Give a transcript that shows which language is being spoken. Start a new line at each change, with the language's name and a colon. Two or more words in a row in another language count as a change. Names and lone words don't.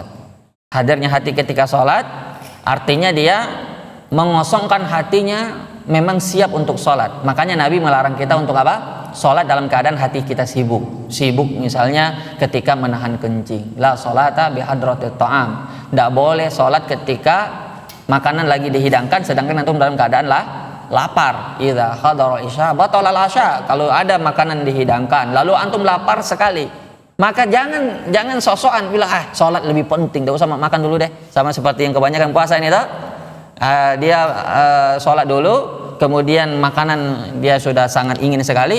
Indonesian: Hadirnya hati ketika sholat artinya dia mengosongkan hatinya, memang siap untuk sholat. Makanya Nabi melarang kita untuk apa? Sholat dalam keadaan hati kita sibuk. Sibuk misalnya ketika menahan kencing.
Arabic: لا صلاة بحضرة الطعام.
Indonesian: Tidak boleh sholat ketika makanan lagi dihidangkan sedangkan antum dalam keadaan lapar.
Arabic: إذا حضر العشاء بطل العشاء.
Indonesian: Kalau ada makanan dihidangkan lalu antum lapar sekali, maka jangan sosokan bilang sholat lebih penting, tidak usah makan dulu deh. Sama seperti yang kebanyakan puasa ini tuh. Dia sholat dulu, kemudian makanan dia sudah sangat ingin sekali.